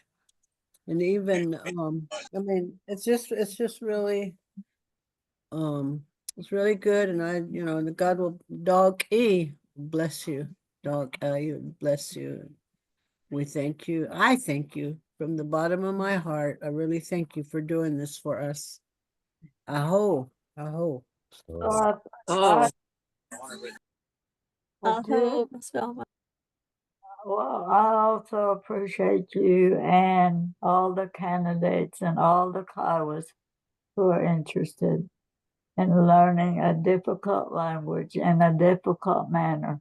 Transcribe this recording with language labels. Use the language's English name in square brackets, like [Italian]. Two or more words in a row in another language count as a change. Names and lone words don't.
[English] And even, I mean, it's just really, it's really good. And and God will, Dog E, bless you. Dog E, bless you. We thank you. I thank you from the bottom of my heart. I really thank you for doing this for us. [Kiowa] Aho, aho. oh, [English] I I'll do. spell Well, I also appreciate you and all the candidates and all the Kiowas who are interested in learning a difficult language in a difficult manner.